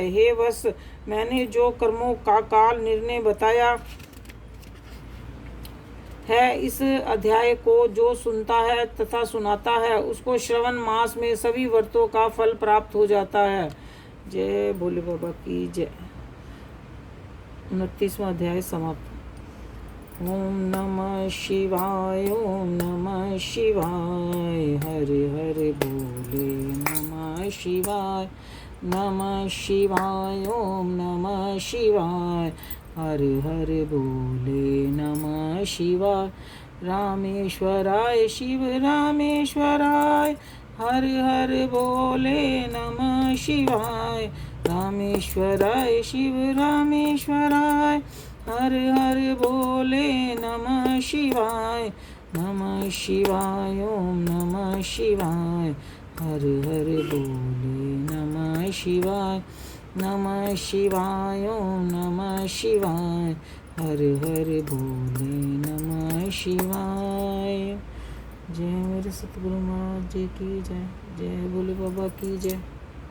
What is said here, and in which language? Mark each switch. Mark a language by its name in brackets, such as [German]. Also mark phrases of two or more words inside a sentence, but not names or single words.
[Hindi] हे वत्स, मैंने जो कर्मों का काल निर्णय बताया है, इस अध्याय को जो सुनता है तथा सुनाता है उसको श्रवण मास में सभी व्रतों का फल प्राप्त हो जाता है। जय भोले बाबा की जय। 29वां अध्याय समाप्त। ओम नमः शिवाय, ओम नमः शिवाय, हरे हरे बोले नमः शिवाय, नमः शिवाय, ओम नमः शिवाय, हरे हरे बोले नमः शिवाय। रामेश्वराय शिव रामेश्वराय, हरे हरे बोले नमः शिवाय। रामेश्वराय शिव रामेश्वराय, हरे हरे बोले नमः शिवाय। नमः शिवाय, ओम नमः शिवाय, हरे हरे बोले नमः शिवाय। नमः शिवाय, ओम नमः शिवाय, हरे हरे बोले नमः शिवाय। जय मेरे सतगुरु महाराज जी की जय। जय भोले बाबा की जय।